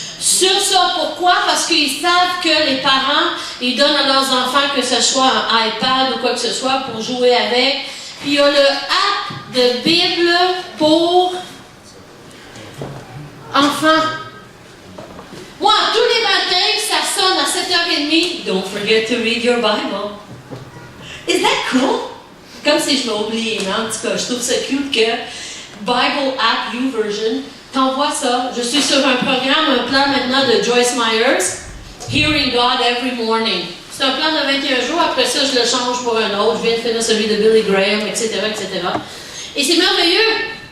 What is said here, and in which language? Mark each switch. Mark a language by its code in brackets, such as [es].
[fr] Sur ça, pourquoi? Parce qu'ils savent que les parents, ils donnent à leurs enfants que ce soit un iPad ou quoi que ce soit pour jouer avec. Puis il y a le app de Bible pour enfants. Moi, tous les matins, ça sonne à 7h30. [en] Don't forget to read your Bible. Is that cool? [fr] Comme si je m'oubliais, mais en tout cas, je trouve ça cute que Bible app YouVersion t'envoie ça. Je suis sur un programme, un plan maintenant de Joyce Myers, Hearing God Every Morning. C'est un plan de 21 jours. Après ça, je le change pour un autre. Je viens de finir celui de Billy Graham, etc., etc. Et c'est merveilleux.